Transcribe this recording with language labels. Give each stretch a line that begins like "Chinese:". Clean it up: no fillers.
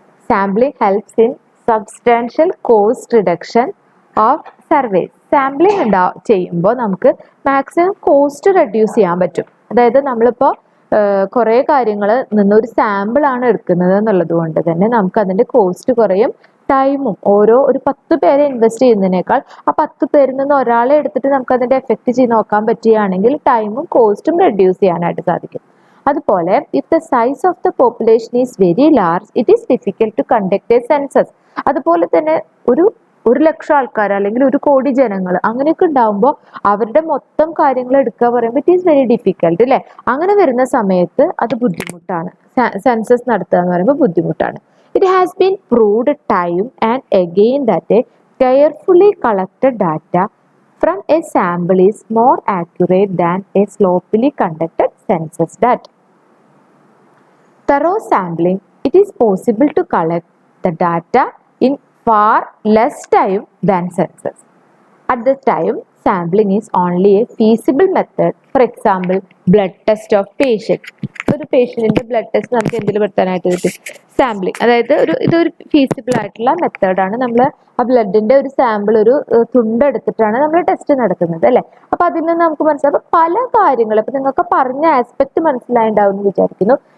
English: Sampling helps in substantial cost reduction of surveys.
Malayalam: Sampling ചെയ്യുമ്പോൾ നമുക്ക് maximum cost reduce ചെയ്യാൻ പറ്റും. അതായത് നമ്മളിപ്പോൾ കുറേ കാര്യങ്ങൾ നിന്നൊരു സാമ്പിളാണ് എടുക്കുന്നത് എന്നുള്ളത് കൊണ്ട് തന്നെ നമുക്ക് അതിൻ്റെ കോസ്റ്റ് കുറയും, ടൈമും. ഒരു 10 പേരെ ഇൻവെസ്റ്റ് ചെയ്യുന്നതിനേക്കാൾ ആ 10 പേരിൽ നിന്ന് ഒരാളെ എടുത്തിട്ട് നമുക്ക് അതിൻ്റെ എഫക്റ്റ് ചെയ്ത് നോക്കാൻ പറ്റുകയാണെങ്കിൽ ടൈമും കോസ്റ്റും റെഡ്യൂസ് ചെയ്യാനായിട്ട് സാധിക്കും.
English: അതുപോലെ if the size of the population is very large it is difficult to conduct a census.
Malayalam: അതുപോലെ തന്നെ ഒരു ലക്ഷം ആൾക്കാർ അല്ലെങ്കിൽ 1 കോടി ജനങ്ങൾ അങ്ങനെയൊക്കെ ഉണ്ടാകുമ്പോൾ അവരുടെ മൊത്തം കാര്യങ്ങൾ എടുക്കുക പറയുമ്പോൾ
English: it is very difficult,
Malayalam: അല്ലേ? അങ്ങനെ വരുന്ന സമയത്ത് അത് ബുദ്ധിമുട്ടാണ്. സെൻസസ് നടത്തുക എന്ന് പറയുമ്പോൾ ബുദ്ധിമുട്ടാണ്.
English: It has been proved time and again that a carefully collected data from a sample is more accurate than a sloppily conducted census data. Thorough sampling, it is possible to collect the data in far less time than census. At the time, sampling is only a feasible method. For example, blood test of patient.
Malayalam: ഒരു പേഷ്യന്റിന്റെ blood test നമുക്ക് എന്തിൽ പെടുത്താനായിട്ട് പറ്റും? Sampling. അതായത് ഇതൊരു feasible ആയിട്ടുള്ള മെത്തേഡാണ്. നമ്മൾ ആ ബ്ലഡിന്റെ ഒരു സാമ്പിൾ ഒരു തുണ്ടെടുത്തിട്ടാണ് നമ്മൾ ടെസ്റ്റ് നടത്തുന്നത് അല്ലെ. അപ്പൊ അതിൽ നിന്ന് നമുക്ക് മനസ്സിലാവും പല കാര്യങ്ങൾ. അപ്പൊ നിങ്ങൾക്ക് പറഞ്ഞ ആസ്പെക്ട് മനസ്സിലായിണ്ടാവും എന്ന് വിചാരിക്കുന്നു.